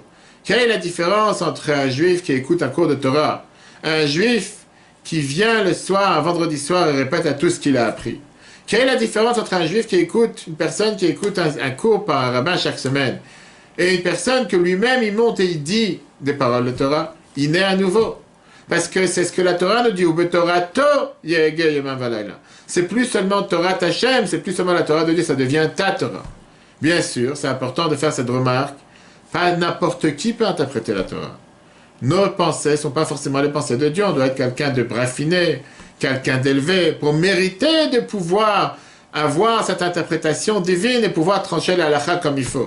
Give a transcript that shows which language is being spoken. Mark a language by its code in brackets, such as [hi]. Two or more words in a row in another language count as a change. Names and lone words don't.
[fr] Quelle est la différence entre un juif qui écoute un cours de Torah, un juif qui vient le soir, un vendredi soir, et répète à tout ce qu'il a appris? Quelle est la différence entre un juif qui écoute, une personne qui écoute un cours par un rabbin chaque semaine, et une personne que lui-même il monte et il dit des paroles de Torah? Il naît à nouveau. Parce que c'est ce que la Torah nous dit, ou [he] ובתורתו יהגה יומם ולילה. [fr] C'est plus seulement [he] תורת השם, [fr] c'est plus seulement la Torah de Dieu, ça devient ta Torah. Bien sûr, c'est important de faire cette remarque. Pas n'importe qui peut interpréter la Torah. Nos pensées ne sont pas forcément les pensées de Dieu. On doit être quelqu'un de raffiné, quelqu'un d'élevé, pour mériter de pouvoir avoir cette interprétation divine et pouvoir trancher la halakha comme il faut.